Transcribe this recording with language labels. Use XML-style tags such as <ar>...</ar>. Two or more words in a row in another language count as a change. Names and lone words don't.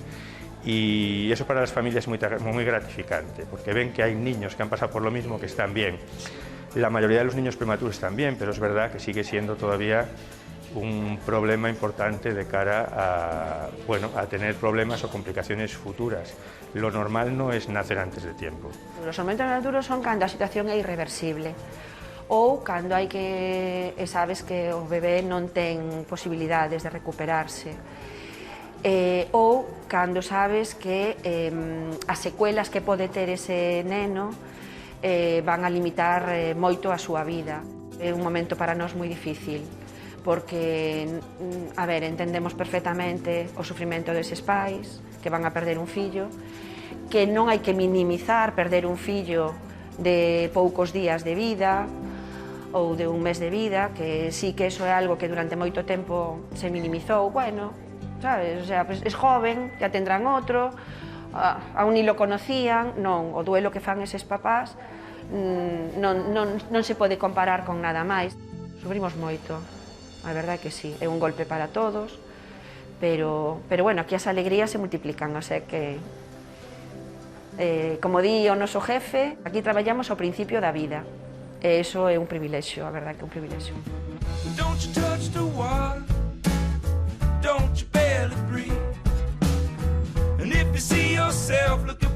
<es>Y eso para las familias es muy gratificante, porque ven que hay niños que han pasado por lo mismo, que están bien. La mayoría de los niños prematuros están bien, pero es verdad que sigue siendo todavía un problema importante de cara a tener problemas o complicaciones futuras. Lo normal no es nacer antes de tiempo. Los momentos prematuros son</es> <gl>cando a situación é irreversible, ou cando hai que sabes que o bebé non ten posibilidades de recuperarse. Ou cando sabes que as secuelas que pode ter ese neno van a limitar moito a súa vida. É un momento para nós moi difícil, porque, a ver, entendemos perfectamente o sufrimento deses pais que van a perder un fillo, que non hai que minimizar perder un fillo de poucos días de vida ou de un mes de vida, que sí que eso é algo que durante moito tempo se minimizou, bueno, sabes, o sea,</gl> <es>pues es joven, ya tendrán outro, aún ni lo conocían,</es> <gl>non, o duelo que fan eses papás non se pode comparar con nada máis. Sufrimos moito, a verdade que sí, é un golpe para todos, pero bueno, aquí as alegrías se multiplican, o sea que, como di o noso jefe, aquí traballamos ao principio da vida, e iso é un privilexio, a verdade que é un privilexio.</gl> <en>Don't you touch the water, don't you barely breathe, and if you see yourself, look</en>